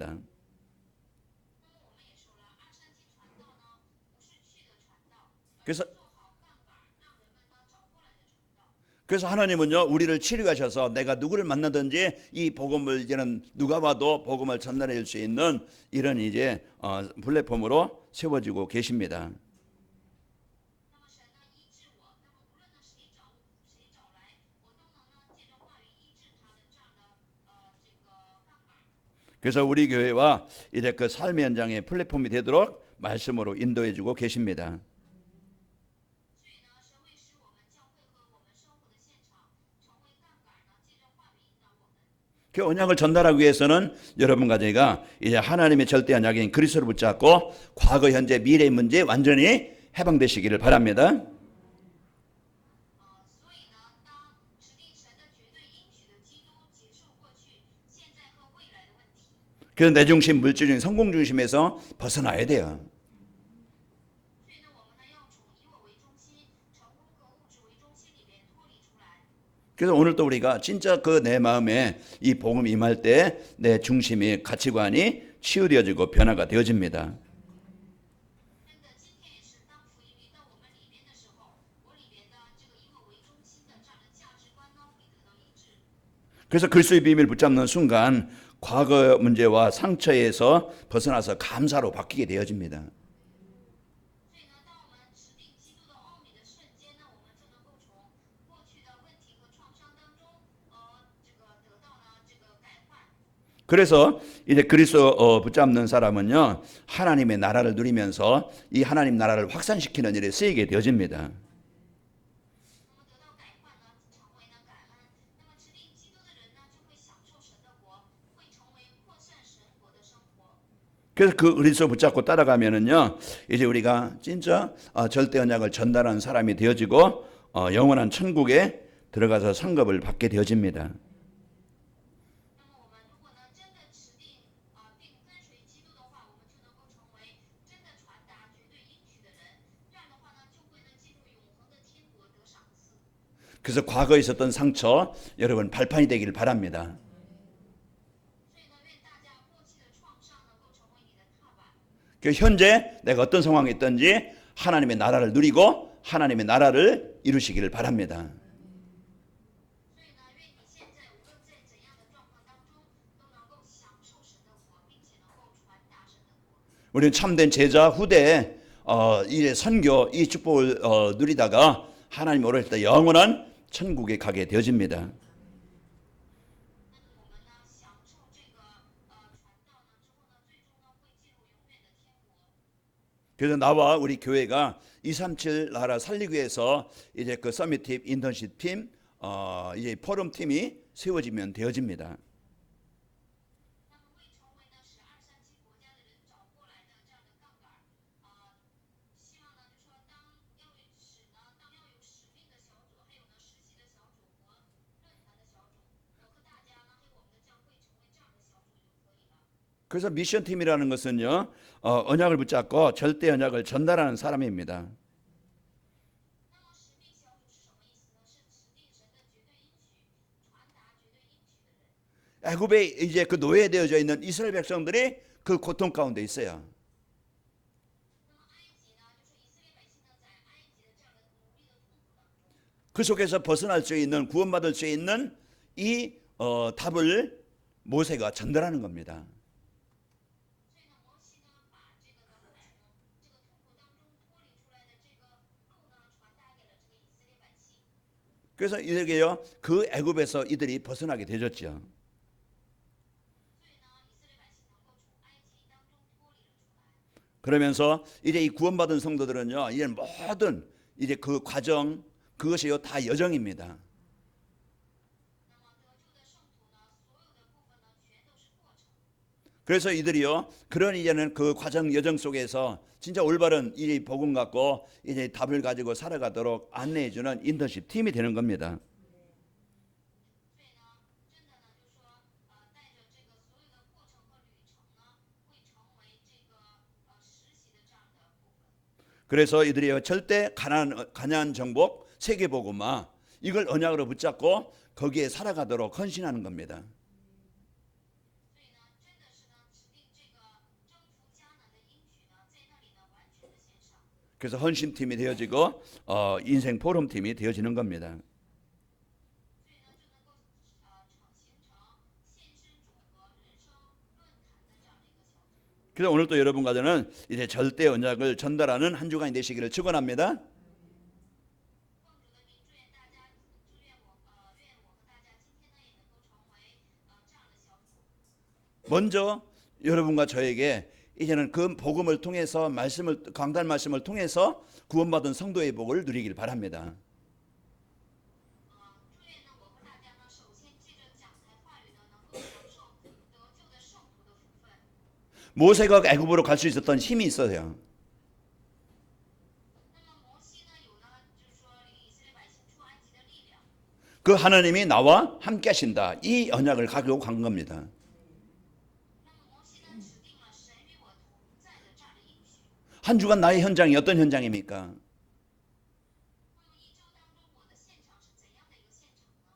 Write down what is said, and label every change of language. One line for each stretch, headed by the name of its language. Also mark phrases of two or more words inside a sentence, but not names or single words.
Chinese: 那么我们也说了，237传道呢不是去的传道，而是
Korean: 그래서
Chinese: 做好杠杆，让人们呢找过来的传道。
Korean: 그래서 하나님은요 우리를 치료하셔서 내가 누구를 만나든지 이 복음을 이제는 누가 봐도 복음을 전달해 줄 수 있는 이런 이제 플랫폼으로 세워지고 계십니다.
Chinese: 那么神呢医治我，那么无论呢谁找来，我都能呢借着话语医治他的这样的这个杠杆。
Korean: 그래서 우리 교회와 이제 그 삶의 현장의 플랫폼이 되도록 말씀으로 인도해주고 계십니다.
Chinese: 所以呢，神会使我们教会和我们生活的现场成为杠杆呢，借着话语引导我们。
Korean: 그 언약을 전달하기 위해서는 여러분과 제가 이제 하나님의 절대 언약인 그리스도를 붙잡고 과거, 현재, 미래의 문제에 완전히 해방되시기를 바랍니다.
Chinese: 所以呢，当指定神的绝对应许的基督结束过去、现在和未来的问题。
Korean: 그래서 내 중심, 물질중, 성공 중심에서 벗어나야 돼요.
Chinese: 所以呢，我们呢要从以我为中心、成功和物质为中心里边脱离出来。
Korean: 그래서 오늘도 우리가 진짜 그 내 마음에 이 복음 임할 때 내 중심이 가치관이 치유되어지고 변화가 되어집니다.
Chinese: 真的，今天也是当福音临到我们里边的时候，我里边的这个以我为中心的这样的价值观呢会得到医治。
Korean: 그래서 그리스도의 비밀 붙잡는 순간 과거 문제와 상처에서 벗어나서 감사로 바뀌게 되어집니다.
Chinese: 所以呢，当我们持定基督的奥秘的瞬间呢，我们就能够从过去的问题和创伤当中，得到呢这个改换。
Korean: 그래서 이제 그리스도 붙잡는 사람은요 하나님의 나라를 누리면서 이 하나님 나라를 확산시키는 일에 쓰이게 되어집니다.
Chinese: 那么得到改换呢，成为呢感恩。那么持定基督的人呢，就会享受神的国，会成为扩散神国的生活。
Korean: 그래서 그 그리스도 붙잡고 따라가면은요 이제 우리가 진짜 절대 언약을 전달하는 사람이 되어지고 영원한 천국에 들어가서 상급을 받게 되어집니다.
Chinese: 那么我们如果呢真的持定并跟随基督的话，我们就能够成为真的传达绝对应许的人。这样的话呢，就会呢进入永恒的天国得赏赐。
Korean: 그래서 과거에 있었던 상처 여러분 발판이 되기를 바랍니다.
Chinese: 所以呢，愿大家过去的创伤能够成为你的踏板。
Korean: 그 현재 내가 어떤 상황에 있든지 하나님의 나라를 누리고 하나님의 나라를 이루시기를 바랍니다.
Chinese: 所以呢，愿你现在无论在怎样的状况当中，都能够享受神的国，并且能够传达神的国。
Korean: 우리는 참된 제자 후대 이 선교 이 축복을 누리다가 하나님 오를 때 영원한 천국에 가게 되어집니다.
Chinese: 那么我们呢，享受这个传道呢之后呢，最终呢会进入永远的天国。
Korean: 그래서 나와 우리 교회가 237 나라 살리기 위해서 이제 그 서밋팀, 인턴십 팀, 이제 포럼 팀이 세워지면 되어집니다.
Chinese: 那么为成为呢1237国家的人找过来的这样的杠杆，希望呢就说当要有使命的小组，还有呢实习的小组和论坛的小组，和大家呢还有我们的教会成为这样的小组就可以了。
Korean: 그래서 미션 팀이라는 것은요 언약을 붙잡고 절대 언약을 전달하는 사람입니다.
Chinese: 那么使命小组是什么意思呢？是指定神的绝对应许，传达绝对应许的人。
Korean: 애굽에 이제 그 노예되어져 있는 이스라엘 백성들이 그 고통 가운데 있어요.
Chinese: 那么埃及呢，就是以色列百姓呢在埃及的这样的奴隶的痛苦当中。
Korean: 그 속에서 벗어날 수 있는 구원받을 수 있는 이 답을 모세가 전달하는 겁니다.
Chinese: 所以呢，摩西呢把这个呢从这个痛苦当中脱离出来的这个路呢传达给了这个以色列百姓。
Korean: 그래서 이들게요 그 애굽에서 이들이 벗어나게 되었죠.
Chinese: 所以呢，以色列百姓能够从埃及当中脱离了出来。
Korean: 그러면서 이제 이 구원받은 성도들은요 이제 모든 이제 그 과정 그것이요 다 여정입니다.
Chinese: 那么得救的圣徒呢，所有的部分呢，全都是过程。
Korean: 그래서 이들이요 그런 이제는 그 과정 여정 속에서 진짜 올바른 이 복음 갖고 이제 답을 가지고 살아가도록 안내해주는 인턴십 팀이 되는 겁니다.
Chinese: 所以呢，真的呢，就说带着这个所有的过程和旅程呢，会成为这个实习的这样的部分。
Korean: 그래서 이들이요 절대 가난 정복 세계 복음화 이걸 언약으로 붙잡고 거기에 살아가도록 헌신하는 겁니다.
Chinese: 所以呢，真的是呢，指定这个征服迦南的应许呢，在那里呢完全的献上。
Korean: 그래서 헌신팀이 되어지고 인생 포럼팀이 되어지는 겁니다.
Chinese: 所以呢，就能够形成献身主和人生论坛的这样的一个小组。
Korean: 그래서 오늘도 여러분과는 이제 절대 언약을 전달하는 한 주간이 되시기를 축원합니다.
Chinese: 奉主的名，祝愿大家，愿我和大家今天呢也能够成为这样的小组。
Korean: 먼저 여러분과 저에게 이제는 그 복음을 통해서 강단 말씀을 통해서 구원받은 성도의 복을 누리길 바랍니다.
Chinese: 祝愿呢，我和大家呢，首先借着讲台话语呢，能够享受得救的圣徒的福分。
Korean: 모세가 애굽으로 갈 수 있었던 힘이 있어요.
Chinese: 那么摩西呢，有呢，就是说领以色列百姓出埃及的力量。
Korean: 그 하나님이 나와 함께 하신다. 이 언약을 가지고 간 겁니다.
Chinese: 那么摩西呢，指定了神与我同在的这样的应许。
Korean: 한 주간 나의 현장이 어떤 현장입니까?
Chinese: 那么一周当中，我的现场是怎样的一个现场呢？